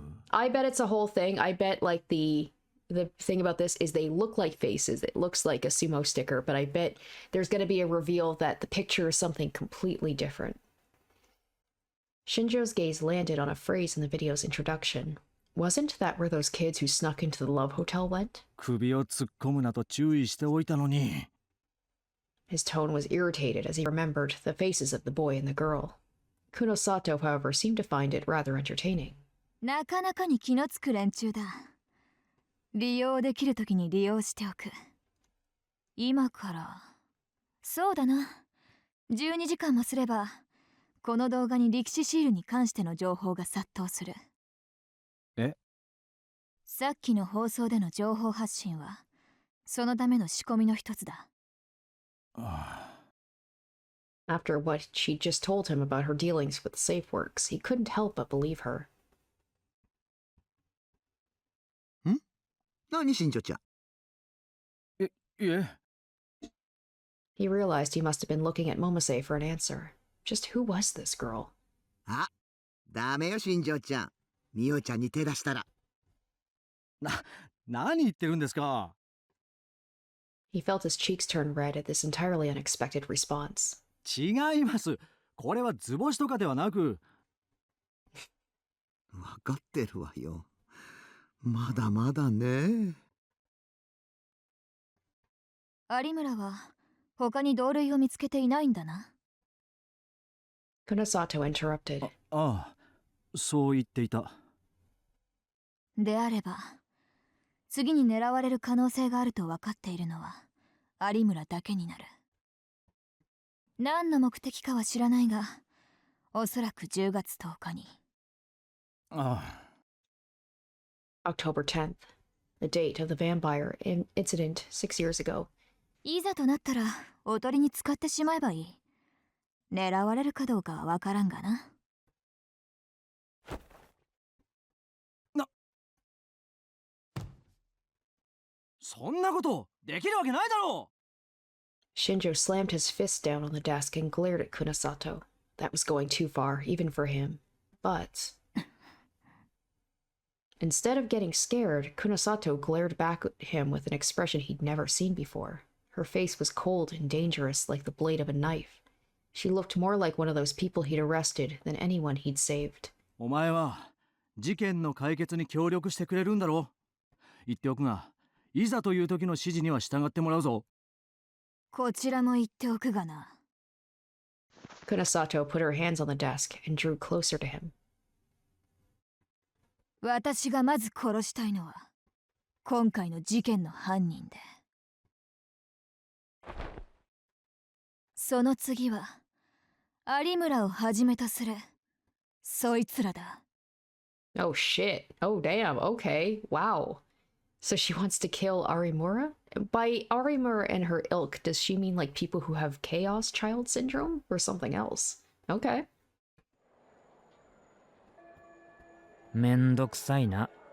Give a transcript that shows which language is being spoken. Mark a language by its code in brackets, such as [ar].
[en] I bet it's a whole thing. I bet, like, the thing about this is they look like faces. It looks like a sumo sticker, but I bet there's going to be a reveal that the picture is something completely different. Shinjo's gaze landed on a phrase in the video's introduction. Wasn't that where those kids who snuck into the Love Hotel went? [ja] 首を突っ込むなと注意しておいたのに。 [en] His tone was irritated as he remembered the faces of the boy and the girl. Kunosato, however, seemed to find it rather entertaining. [ja] なかなかに気のつく連中だ。利用できるときに利用しておく。今から、そうだな。12時間もすれば、この動画に力士シールに関しての情報が殺到する。え？さっきの放送での情報発信は、そのための仕込みの一つだ。 [en] After what she'd just told him about her dealings with SafeWorks, he couldn't help but believe her. [ja] 何新庄ちゃん。いえ。 [en] He realized he must have been looking at Momose for an answer. Just who was this girl? [ja] あ、ダメよ新庄ちゃん。みおちゃんに手出したら。何言ってるんですか? [en] He felt his cheeks turn red at this entirely unexpected response. [ja] 違います。これは図星とかではなく。わかってるわよ。まだまだね。有村は他に同類を見つけていないんだな。 [en] Kunosato interrupted. [ja] ああ、そう言っていた。であれば、次に狙われる可能性があると分かっているのは有村だけになる。何の目的かは知らないが、おそらく10月10日に。ああ。 [en] October 10th, the date of the vampire incident 6 years ago. [ja] いざとなったらおとりに使ってしまえばいい。狙われるかどうかは分からんがな。そんなことできるわけないだろう。 [en] Shinjo slammed his fist down on the desk and glared at Kunosato. That was going too far, even for him. But... Instead of getting scared, Kunosato glared back at him with an expression he'd never seen before. Her face was cold and dangerous, like the blade of a knife. She looked more like one of those people he'd arrested than anyone he'd saved. [ja] お前は事件の解決に協力してくれるんだろう。言っておくが、いざという時の指示には従ってもらうぞ。こちらも言っておくがな。 [en] Kunosato put her hands on the desk and drew closer to him. [ja] 私がまず殺したいのは今回の事件の犯人で、その次は有村をはじめとするそいつらだ。 [en] Oh shit. Oh damn. Okay. Wow. So she wants to kill Arimura? By Arimura and her ilk, does she mean like people who have Chaos Child Syndrome or something else? Okay. [ja] めんどくさいな。